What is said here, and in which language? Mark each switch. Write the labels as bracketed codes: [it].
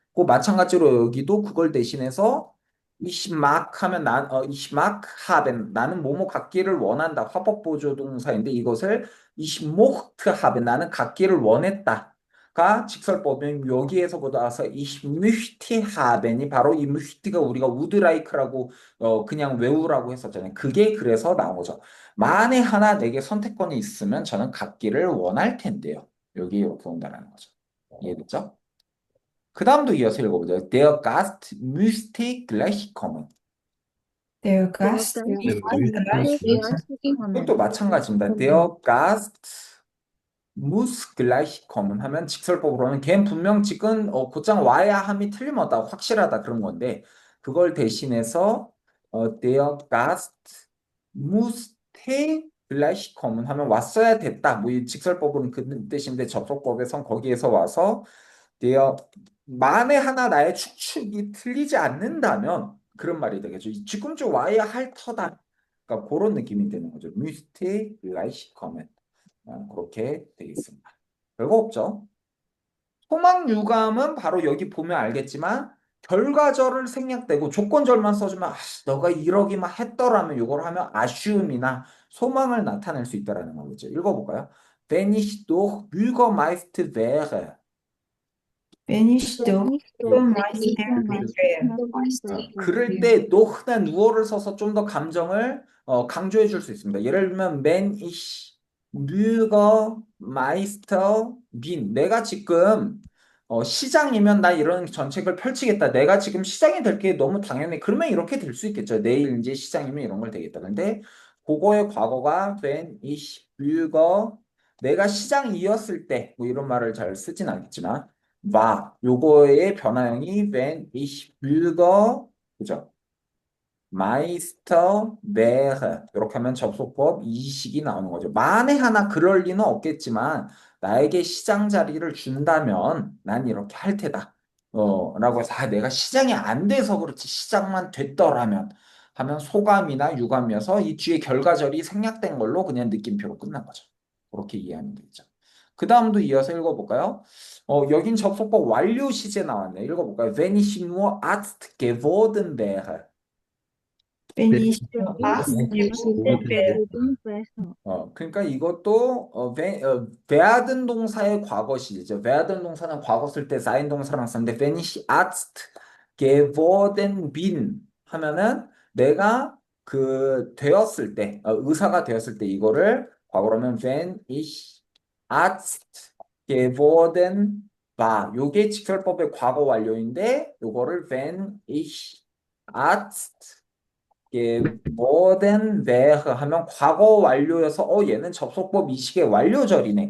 [ko] 그 마찬가지로 여기도 그걸 대신해서 [de] ich mag [ko] 하면 [de] ich mag haben [ko] 나는 뭐뭐 갖기를 원한다 화법보조 동사인데 이것을 [de] ich mochte haben [ko] 나는 갖기를 원했다가 직설법은 여기에서보다 와서 [de] ich möchte haben [ko] 이 바로 이 möchte가 우리가 [en] would like [ko] 라고 그냥 외우라고 했었잖아요. 그게 그래서 나온 거죠. 만에 하나 내게 선택권이 있으면 저는 갖기를 원할 텐데요. 여기 이렇게 온다는 거죠. 이해됐죠? 그 다음도 이어서 읽어보죠. [de] Der Gast müsste gleich kommen. Der Gast Der ist Gast [ko] 이것도 마찬가지입니다. [de] Der Gast muss gleich kommen [ko] 하면 직설법으로는 걔는 분명 지금 곧장 와야 함이 틀림없다, 확실하다 그런 건데 그걸 대신해서 [de] der Gast musste gleich kommen [ko] 하면 왔어야 됐다. 뭐 이 직설법은 그 뜻인데 접속법에선 거기에서 와서 der 만에 하나 나의 추측이 틀리지 않는다면 그런 말이 되겠죠. 지금 좀 와야 할 터다. 그러니까 그런 느낌이 되는 거죠. [de] müsste gleich kommen. [ko] 그렇게 되겠습니다. 별거 없죠. 소망 유감은 바로 여기 보면 알겠지만 결과절을 생략되고 조건절만 써주면 너가 이러기만 했더라면 이걸 하면 assume이나 소망을 나타낼 수 있다라는 거겠죠. 읽어볼까요? [de] Wenn ich doch Bürgermeister wäre. Wenn ich doch Bürgermeister wäre. [ko] 그럴 때 doch나 누어를 써서 좀 더 감정을 강조해 줄 수 있습니다. 예를 들면 [de] wenn ich Bürgermeister bin [ko] 내가 지금 시장이면 나 이런 정책을 펼치겠다. 내가 지금 시장이 될 게 너무 당연해. 그러면 이렇게 될 수 있겠죠. 내일 이제 시장이면 이런 걸 되겠다. 근데 그거의 과거가 [de] wenn ich Bürger [ko] 내가 시장이었을 때 뭐 이런 말을 잘 쓰진 않겠지만 요거의 변화형이 wenn ich Bürger 그죠? [de] Meister wäre [ko] 이렇게 하면 접속법 이식이 나오는 거죠. 만에 하나 그럴 리는 없겠지만 나에게 시장 자리를 준다면 난 이렇게 할 테다. 라고 해서 내가 시장이 안 돼서 그렇지 시장만 됐더라면 하면 소감이나 유감이어서 이 뒤에 결과절이 생략된 걸로 그냥 느낌표로 끝난 거죠. 그렇게 이해하면 되죠. 그 다음도 이어서 읽어볼까요? 여긴 접속법 완료 시제 나왔네. 읽어볼까요? [de] Wenn ich nur Arzt geworden wäre. Wenn ich nur Arzt geworden wäre. [ko] 그러니까 이것도 werden 동사의 과거 시제죠. werden 동사는 과거 쓸 때 sein 동사랑 쓰는데 [de] wenn ich Arzt geworden bin [ko] 하면은 내가 되었을 때 의사가 되었을 때 이거를 과거로 하면 [de] wenn ich Arzt geworden war [ko] 요게 직설법의 과거 완료인데 요거를 [de] wenn ich Arzt geworden wäre [ko] 하면 과거 완료여서 얘는 접속법 이식의 완료절이네.